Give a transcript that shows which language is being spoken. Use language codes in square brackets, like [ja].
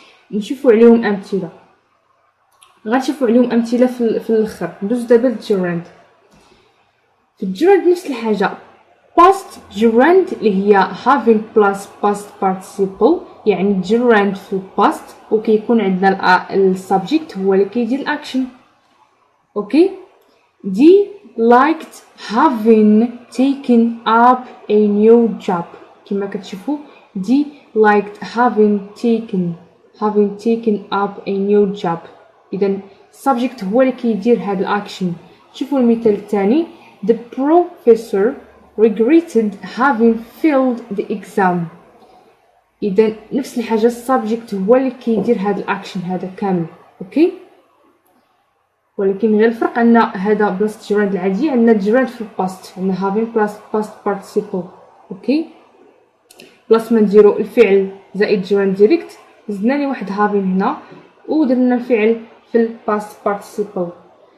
[ar] نشوفوا عليهم امثله. غنشوفوا عليهم امثله في الاخر. ندوز دابا للجراند. في الجراند نفس الحاجه past gerund اللي هي having plus past participle يعني gerund في الباست وكيكون عندنا السبجيكت هو اللي كيدير الاكشن. [en] Okay دي liked having taken up a new job. [ar] كما كتشوفوا [en] دي liked having taken up a new job. [ar] اذا subject هو اللي كيدير هذا الاكشن. شوفوا المثال الثاني [en] the professor regretted having failed the exam. [ar] اذا نفس الحاجه السبجيكت هو اللي كيدير هذا الاكشن هذا كامل. اوكي ولكن غير الفرق ان هذا بلاصه جراند العاديه عندنا جراند في الباست عندنا having plus past participle. اوكي بلاص ما نديرو الفعل زائد جراند ديريكت زدنا لي واحد having هنا ودرنا الفعل في الباست participle.